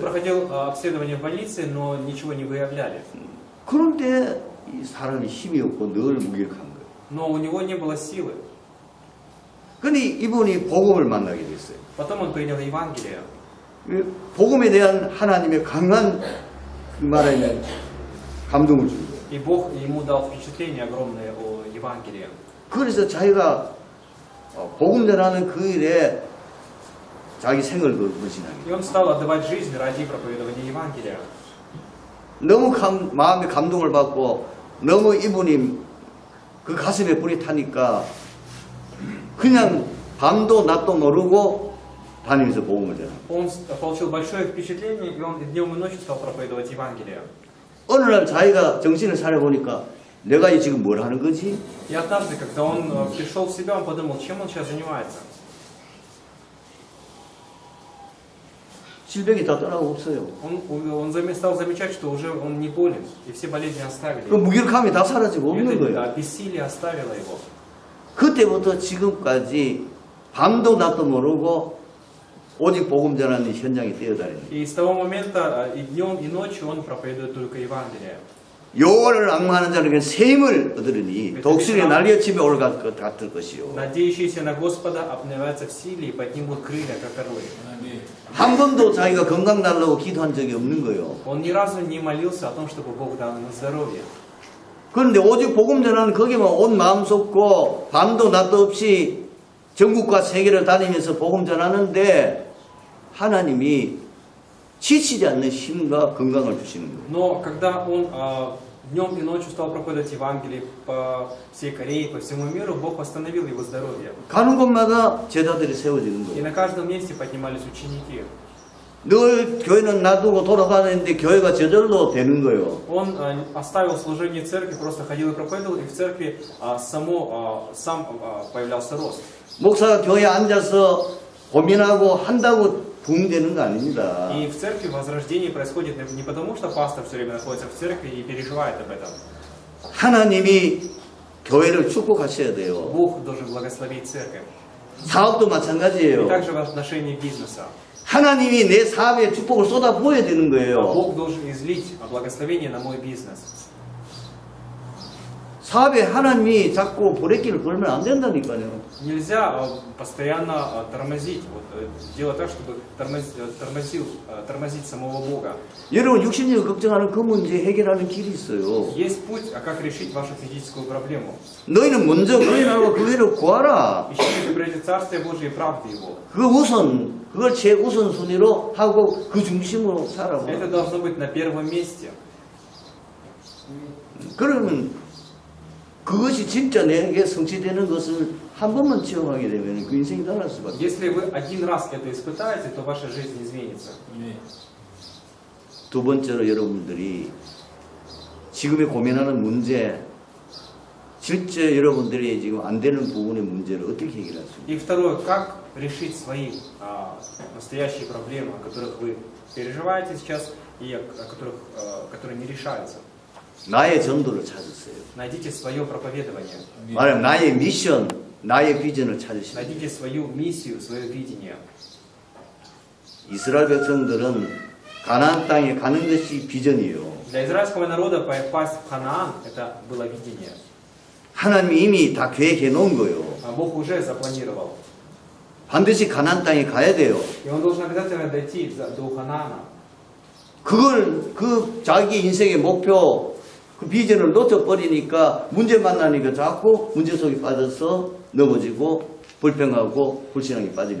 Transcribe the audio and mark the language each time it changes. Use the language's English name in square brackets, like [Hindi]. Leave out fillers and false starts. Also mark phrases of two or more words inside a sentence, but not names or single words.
[Russian] Проходил обследование в больнице, но ничего не выявляли. [Korean] 그런데 이 사람이 힘이 없고 늘 무기력한 거예요. [Russian] Но у него не было силы. [Korean] 근데 이분이 복음을 만나게 됐어요. [Russian] Потом он принял Евангелие. [Korean] 복음에 대한 하나님의 강한 그 말하면 감동을 준 거예요. [Russian] И Бог ему дал впечатление огромное о Евангелии. [Korean] 그래서 자기가 복음 전하는 그 일에 자기 생을 헌신하게. [Russian] И он стал отдавать жизнь ради проповедования Евангелия. [Korean] 너무 마음에 감동을 받고 너무 이분이 그 가슴에 불이 타니까 그냥 밤도 낮도 모르고 다니면서 복음을 전하고. [Russian] Он получил большое впечатление, и он днем и ночью стал проповедовать Евангелие. [Korean] 어느 날 자기가 정신을 차려보니까 내가 지금 뭘 하는 거지? [Russian] И однажды, когда он пришел в себя, он подумал, чем он сейчас занимается. [Korean] 질병이 다 떠나고 없어요. [Russian] Он стал замечать, что уже он не болен, и все болезни оставили [Korean] 그 [Russian] его. [Korean] 무기력함이 다 사라지고 [Russian] И [Korean] 없는 [Russian] это [Korean] 거예요. [Russian] бессилие оставило его. [Korean] 그때부터 지금까지 밤도 낮도 모르고 오직 복음 전하는 현장에 뛰어다니는. [Russian] И с того момента и днем, и ночью он проповедует только Евангелие. [Korean] 여호와를 앙망하는 자에게 셈을 얻으리니 독수리에 날려치며 올라갈 것 같을 것이요. [Russian] Надеющиеся на Господа обновятся в силе и поднимут крылья, как орлы. [Korean] 한 번도 자기가 건강 달라고 기도한 적이 없는 거예요. [Russian] Он ни разу не молился о том, чтобы Бог дал ему здоровье. [Korean] 그런데 오직 복음 전하는 거기만 온 마음 쏟고 밤도 낮도 없이 전국과 세계를 다니면서 복음 전하는데 하나님이 지치지 않는 힘과 건강을 주시는 거예요. [Russian] Но когда он днем и ночью стал проповедовать Евангелие по всей Корее, по всему миру, Бог восстановил его здоровье. [Korean] 가는 곳마다 제자들이 세워지는 [Russian] И [Korean] 거예요. [Russian] на каждом месте поднимались ученики. [Korean] 늘 교회는 놔두고 돌아다니는데 교회가 저절로 되는 거예요. [Russian] Он оставил служение церкви, просто ходил и проповедовал, и в церкви сам появлялся рост. [Korean] 목사가 교회에 앉아서 고민하고 한다고 부흥되는 거 아닙니다. [Russian] И в церкви возрождение происходит не потому, что пастор все время находится в церкви и переживает об этом. [Korean] 하나님이 교회를 축복하셔야 돼요. [Russian] Бог должен благословить церковь. [Korean] 사업도 [Russian] И [Korean] 마찬가지예요. [Russian] также в отношении бизнеса. [Korean] 하나님이 내 사업에 축복을 쏟아 부어야 되는 거예요. [Russian] Бог должен излить благословение на мой бизнес. [Korean] 사업에 하나님이 자꾸 브레이크를 걸면 안 된다니까요. [Russian] Нельзя постоянно тормозить, делать так, чтобы тормозить самого Бога. [Korean] 여러분 육신적으로 걱정하는 그 문제 해결하는 길이 있어요. [Russian] Есть путь, а как решить вашу физическую проблему. [Korean] 너희는 먼저 그의 나라와 그 회를 구하라. [Russian] Ищите прежде Царствие Божие и правды Его. [Korean] 그 우선, 그걸 최우선 순위로 하고 그 중심으로 살아봐. [Russian] Это должно быть на первом месте. [Korean] 그러면 그것이 진짜 내게 성취되는 것을 한 번만 체험하게 되면 그 인생이 달라질 수밖에. [Russian] Если вы один раз это испытаете, то ваша жизнь изменится. [Korean] 두 번째로 여러분들이 지금의 고민하는 문제, 실제 여러분들이 지금 안 되는 부분의 문제를 어떻게 해결할 수 있나요? [Russian] И второе, как решить свои настоящие проблемы, о которых вы переживаете сейчас и которые не решаются. [Korean] 나의 전도를 찾으세요. [Russian] Найдите свое проповедование. [Korean] 말하면 나의 미션, 나의 비전을 찾으시면 돼요. [Russian] Найдите свою миссию, свое видение. [Korean] 이스라엘 백성들은 가나안 땅에 가는 것이 비전이에요. [Russian] Для израильского народа попасть в Ханаан это было видение. [Korean] 하나님이 이미 다 계획해 놓은 거예요. [Russian] А Бог уже запланировал. [Korean] 반드시 가나안 땅에 가야 돼요. [Russian] И он должен обязательно дойти до Ханаана. [Korean] 그걸 그 자기 인생의 목표, 그 비전을 놓쳐버리니까 문제 만나니까 자꾸 문제 속에 빠져서 넘어지고 불평하고 불신앙에 빠지고.